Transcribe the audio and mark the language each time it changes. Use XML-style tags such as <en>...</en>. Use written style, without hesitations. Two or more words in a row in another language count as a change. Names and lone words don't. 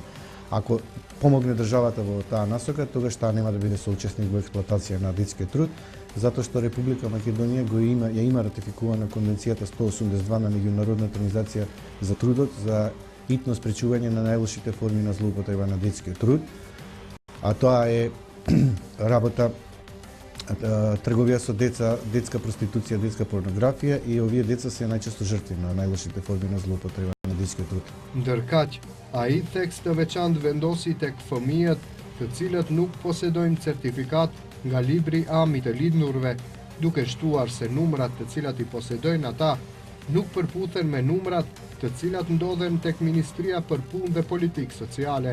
<mk>Ако помогне државата во таа насока, тогаш таа нема да биде соучесник во експлоатација на детскиот труд, затоа што Република Македонија ја има ратификувана Конвенцијата 182 на Меѓународната организација за трудот за итно спречување на најлошите форми на злоупотреба на детскиот труд, а тоа е работа трговија со деца, детска проституција, детска порнографија и овие деца се најчесто жртви на најлошите форми на злоупотреба на детскиот труд.</mk> <sq>Ndërkaq, ai tekst të veçantë vendosi tek fëmijët të cilët nuk posedojnë certifikat nga libri ami të lidhurve, duke shtuar se numrat të cilat i posedojnë ata nuk përputhen me numrat të cilat ndodhen tek Ministria për Punë dhe Politikë Sociale.</sq>